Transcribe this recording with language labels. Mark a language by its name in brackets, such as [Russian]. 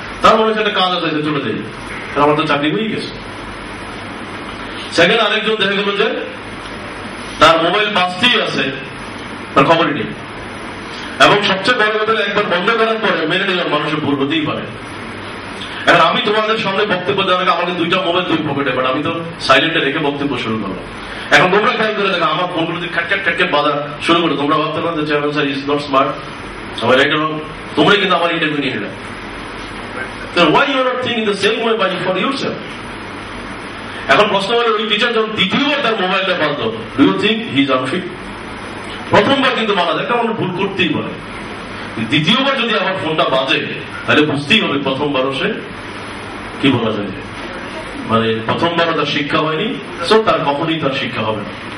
[Bangla] তার মনে হচ্ছে একটা কাজ আছে, চলে যাই, আমার তো চাকরি হয়ে গেছে। সেকেন্ড আরেকজন দেখা গেল যে তার মোবাইল বাঁচতেই আছে, তার খবরই নেই, এবং সবচেয়ে বড় কথা একবার বন্ধ করার পরে মেনে নিলাম মানুষের ভুল হতেই পারে। এখন আমি তোমাদের সামনে বক্তব্য দেওয়ার আগে আমাকে দুইটা মোবাইল দুই পকেটে, বাট আমি তো সাইলেন্টে রেখে বক্তব্য শুরু করলাম। এখন তোমরা খেয়াল করে দেখো আমার ফোনগুলো খ্যাটখ্যাট খ্যাটখ্যাট বাধা শুরু করে, তোমরা ভাবতে পারো যে [English] chairman sir is not smart, [Bangla] সবাই রাইট রং, তোমরা কিন্তু আমার ইন্টারভিউ নিয়ে নিলে। [English] Why you are not thinking the same way by for yourself? [Bangla] এখন প্রশ্ন হলো, ওই টিচার যখন দ্বিতীয়বার তার মোবাইলটা বাঁধলো, [English] Do you think he is unfit? [Bangla] প্রথমবার কিন্তু মানা যায়, কারণ ভুল করতেই পারে। দ্বিতীয়বার যদি আমার ফোনটা বাজে তাহলে বুঝতেই হবে প্রথমবারও সে কি বলা যায়, মানে প্রথমবারও তার শিক্ষা হয়নি, সো তার কখনই তার শিক্ষা হবে না।